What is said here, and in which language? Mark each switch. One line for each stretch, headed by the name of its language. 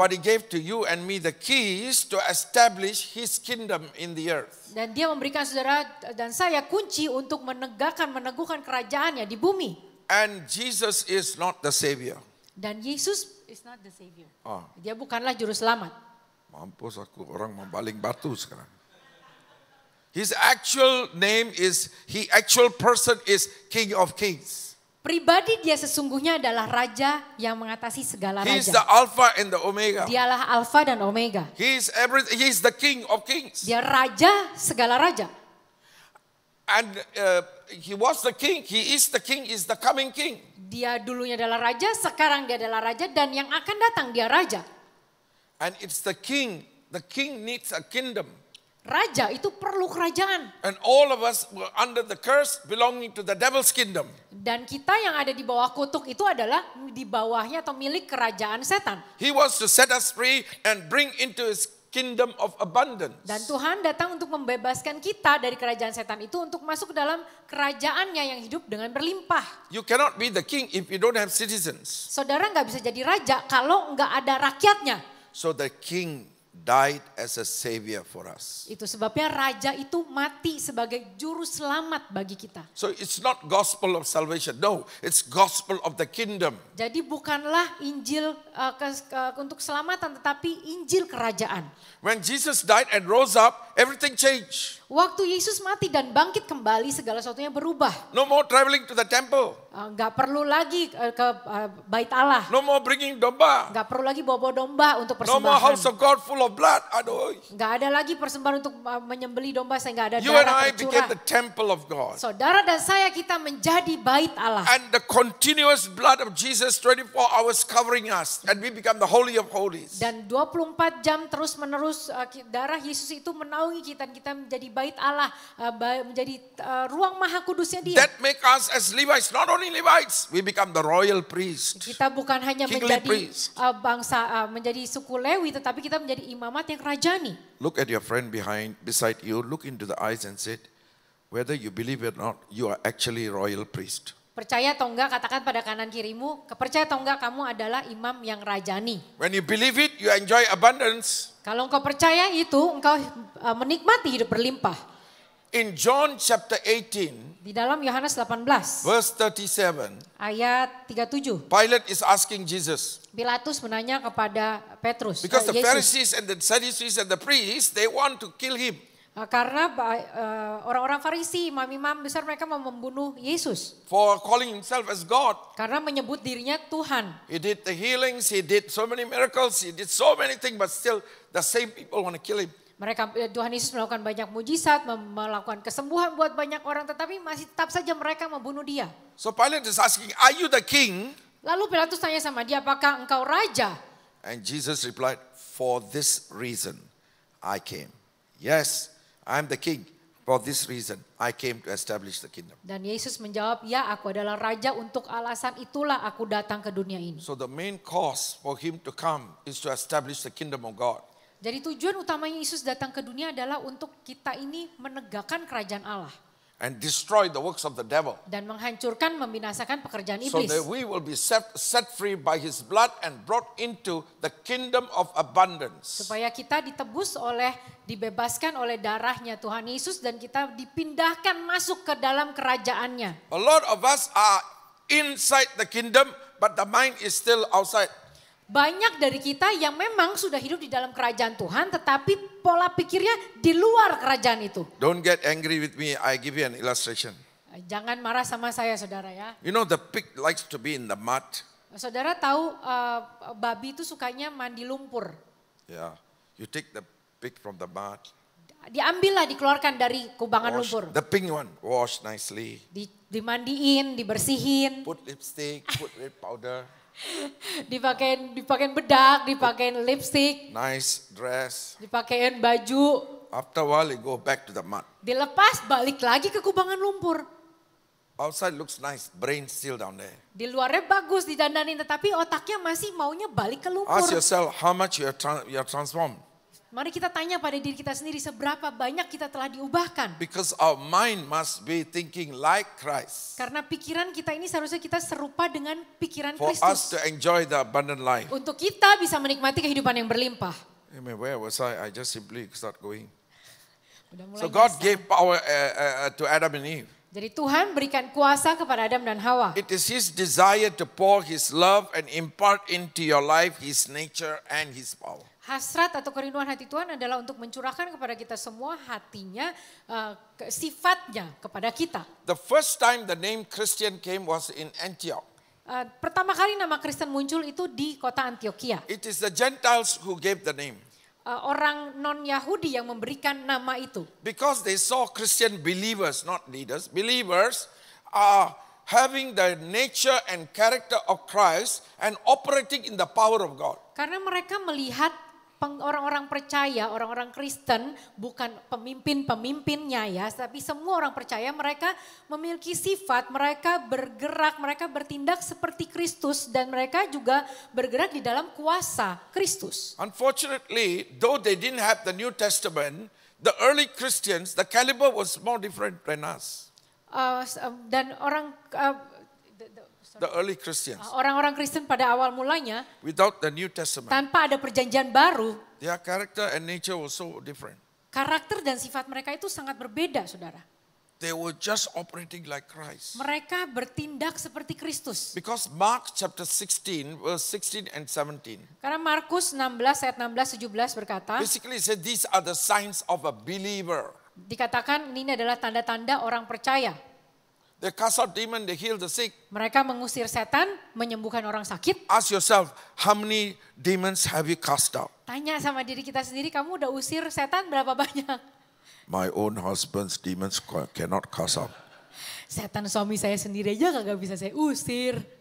English: But he gave to you and me the keys to establish his kingdom in the earth.
Indonesian: Dan dia memberikan saudara dan saya kunci untuk meneguhkan kerajaannya di bumi.
English: And Jesus is not the savior.
Indonesian: Dan Yesus
English: is not the savior. Ah.
Indonesian: Dia bukanlah juru selamat. Mampus aku, orang membaling batu sekarang.
English: His actual name is, actual person is King of Kings.
Indonesian: Pribadi dia sesungguhnya adalah raja yang mengatasi segala
English: He's
Indonesian: raja.
English: the Alpha and the Omega.
Indonesian: Dialah Alfa dan Omega.
English: He's the King of Kings.
Indonesian: Dia raja segala raja.
English: And he was the king, he is the king, is the coming king.
Indonesian: Dia dulunya adalah raja, sekarang dia adalah raja, dan yang akan datang dia raja.
English: And it's the king needs a kingdom.
Indonesian: Raja itu perlu kerajaan.
English: And all of us were under the curse belonging to the devil's kingdom.
Indonesian: Dan kita yang ada di bawah kutuk itu adalah di bawahnya atau milik kerajaan setan.
English: He wants to set us free and bring into his kingdom of abundance.
Indonesian: Dan Tuhan datang untuk membebaskan kita dari kerajaan setan itu untuk masuk ke dalam kerajaannya yang hidup dengan berlimpah.
English: You cannot be the king if you don't have citizens.
Indonesian: Saudara nggak bisa jadi raja kalau nggak ada rakyatnya.
English: So the king died as a savior for us.
Indonesian: Itu sebabnya raja itu mati sebagai juru selamat bagi kita.
English: So it's not gospel of salvation. No, it's gospel of the kingdom.
Indonesian: Jadi bukanlah Injil untuk keselamatan, tetapi Injil kerajaan.
English: When Jesus died and rose up, everything changed.
Indonesian: Waktu Yesus mati dan bangkit kembali, segala sesuatunya berubah.
English: No more traveling to the temple.
Indonesian: Nggak perlu lagi ke bait Allah.
English: No more bringing domba.
Indonesian: Nggak perlu lagi bawa domba untuk
English: No more house
Indonesian: persembahan.
English: of God full of blood.
Indonesian: Aduh. Nggak ada lagi persembahan untuk menyembelih domba sehingga ada
English: You and
Indonesian: darah
English: I became the
Indonesian: tercurah.
English: temple of God.
Indonesian: Saudara dan saya, kita menjadi bait Allah.
English: And the continuous blood of Jesus 24 hours covering us. And we become the holy of holies.
Indonesian: Dan 24 jam terus menerus darah Yesus itu menaungi kita. Kita menjadi bait Allah. Menjadi ruang maha kudusnya dia.
English: That make us as Levites, not only Levites, we become the royal priest.
Indonesian: Kita bukan hanya
English: Kingly
Indonesian: menjadi
English: priest.
Indonesian: bangsa, menjadi suku Lewi, tetapi kita menjadi imamat yang rajani.
English: Look at your friend beside you, look into the eyes and say, whether you believe it or not, you are actually royal priest.
Indonesian: Percaya atau enggak, katakan pada kanan kirimu, percaya atau enggak kamu adalah imam yang rajani.
English: When you believe it, you enjoy abundance.
Indonesian: Kalau engkau percaya itu, engkau menikmati hidup berlimpah.
English: In John chapter 18,
Indonesian: Di dalam Yohanes 18
English: verse 37,
Indonesian: ayat 37,
English: Pilate is asking Jesus,
Indonesian: Pilatus menanya kepada Petrus,
English: because the
Indonesian: Yesus,
English: Pharisees and the Sadducees and the priests, they want to kill him.
Indonesian: karena orang-orang Farisi, imam-imam besar, mereka mau membunuh Yesus
English: For calling himself as God.
Indonesian: karena menyebut dirinya Tuhan.
English: He did the healings, he did so many miracles, he did so many things, but still the same people want to kill him.
Indonesian: Tuhan Yesus melakukan banyak mujizat, melakukan kesembuhan buat banyak orang, tetapi masih tetap saja mereka membunuh dia.
English: So Pilate is asking, are you the king?
Indonesian: Lalu Pilatus tanya sama dia, apakah engkau raja?
English: And Jesus replied, for this reason I came. Yes, I am the king. For this reason I came to establish the kingdom.
Indonesian: Dan Yesus menjawab, ya aku adalah raja, untuk alasan itulah aku datang ke dunia ini.
English: So the main cause for him to come is to establish the kingdom of God.
Indonesian: Jadi tujuan utamanya Yesus datang ke dunia adalah untuk kita ini menegakkan kerajaan Allah.
English: And destroy the works of the devil.
Indonesian: Dan menghancurkan, membinasakan pekerjaan
English: So
Indonesian: iblis.
English: that we will be set free by his blood and brought into the kingdom of abundance.
Indonesian: Supaya kita dibebaskan oleh darahnya Tuhan Yesus, dan kita dipindahkan masuk ke dalam kerajaannya.
English: A lot of us are inside the kingdom, but the mind is still outside.
Indonesian: Banyak dari kita yang memang sudah hidup di dalam kerajaan Tuhan, tetapi pola pikirnya di luar kerajaan itu.
English: Don't get angry with me, I give you an illustration.
Indonesian: Jangan marah sama saya, saudara ya.
English: You know the pig likes to be in the mud.
Indonesian: Saudara tahu babi itu sukanya mandi lumpur.
English: Yeah, you take the pig from the mud.
Indonesian: Dikeluarkan dikeluarkan dari kubangan
English: Wash,
Indonesian: lumpur.
English: the pink one, wash nicely.
Indonesian: Dimandiin, dibersihin,
English: Put lipstick, put red powder,
Indonesian: dipakein bedak, dipakein lipstick,
English: nice dress.
Indonesian: dipakein baju,
English: After a while, you go back to the mud.
Indonesian: dilepas balik lagi ke kubangan lumpur.
English: Outside looks nice, brain still down there.
Indonesian: Di luarnya bagus didandanin, tetapi otaknya masih maunya balik ke
English: Ask
Indonesian: lumpur.
English: yourself how much you are transformed.
Indonesian: Mari kita tanya pada diri kita sendiri, seberapa banyak kita telah diubahkan.
English: Because our mind must be thinking like Christ.
Indonesian: Karena pikiran kita ini seharusnya kita serupa dengan pikiran
English: For us
Indonesian: Kristus.
English: to enjoy the abundant life.
Indonesian: Untuk kita bisa menikmati kehidupan yang berlimpah.
English: Amen. Where was I? I just simply start going.
Indonesian: Udah mulai
English: So God
Indonesian: nyasar.
English: gave power to Adam and Eve.
Indonesian: Jadi Tuhan berikan kuasa kepada Adam dan Hawa.
English: It is His desire to pour His love and impart into your life His nature and His power.
Indonesian: Hasrat atau kerinduan hati Tuhan adalah untuk mencurahkan kepada kita semua hatinya, sifatnya kepada kita.
English: The first time the name Christian came was in Antioch.
Indonesian: Pertama kali nama Kristen muncul itu di kota Antioquia.
English: It is the Gentiles who gave the name.
Indonesian: Orang non-Yahudi yang memberikan nama itu.
English: Because they saw Christian believers, not leaders, believers are having the nature and character of Christ and operating in the power of God.
Indonesian: Karena mereka melihat orang-orang percaya, orang-orang Kristen, bukan pemimpin-pemimpinnya ya, tapi semua orang percaya mereka memiliki sifat, mereka bergerak, mereka bertindak seperti Kristus, dan mereka juga bergerak di dalam kuasa Kristus.
English: Unfortunately, though they didn't have the New Testament, the early Christians, the caliber was more different than us.
Indonesian: Dan orang
English: the early Christians,
Indonesian: Orang-orang Kristen pada awal mulanya,
English: without the New Testament,
Indonesian: tanpa ada perjanjian baru,
English: their character and nature was so different.
Indonesian: karakter dan sifat mereka itu sangat berbeda, saudara.
English: They were just operating like Christ.
Indonesian: Mereka bertindak seperti Kristus.
English: Because Mark chapter 16, verse 16 and 17,
Indonesian: Karena Markus 16 ayat 16-17 berkata,
English: basically said these are the signs of a believer.
Indonesian: dikatakan ini adalah tanda-tanda orang percaya.
English: They cast out demon, they heal the sick.
Indonesian: Mereka mengusir setan, menyembuhkan orang sakit.
English: Ask yourself, how many demons have you cast out?
Indonesian: Tanya sama diri kita sendiri, kamu udah usir setan berapa banyak?
English: My own husband's demons cannot cast out.
Indonesian: Setan suami saya sendiri aja kagak bisa saya usir.